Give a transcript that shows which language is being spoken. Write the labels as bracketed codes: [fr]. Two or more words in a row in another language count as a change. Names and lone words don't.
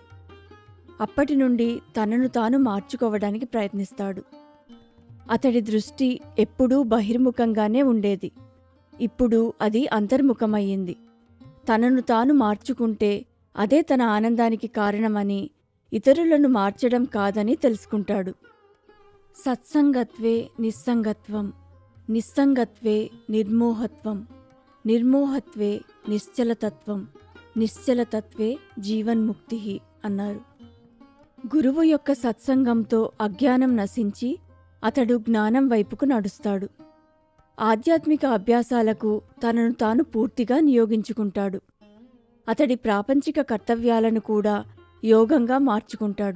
[te] అప్పటి నుండి తనను తాను మార్చుకోవడానికి ప్రయత్నిస్తాడు. అతడి దృష్టి ఎప్పుడూ బహిర్ముఖంగానే ఉండేది. ఇప్పుడు అది అంతర్ముఖమయ్యింది. తనను తాను మార్చుకుంటే అదే తన ఆనందానికి కారణమని, ఇతరులను మార్చడం కాదని తెలుసుకుంటాడు. [sa] సత్సంగత్వే నిస్సంగత్వం, నిస్సంగత్వే నిర్మోహత్వం, నిర్మోహత్వే నిశ్చలతత్వం, నిశ్చలతత్వే జీవన్ముక్తి అన్నారు. [te] గురువు యొక్క సత్సంగంతో అజ్ఞానం నశించి అతడు జ్ఞానం వైపుకు నడుస్తాడు. ఆధ్యాత్మిక అభ్యాసాలకు తనను తాను పూర్తిగా నియోగించుకుంటాడు. అతడి ప్రాపంచిక కర్తవ్యాలను కూడా యోగంగా మార్చుకుంటాడు.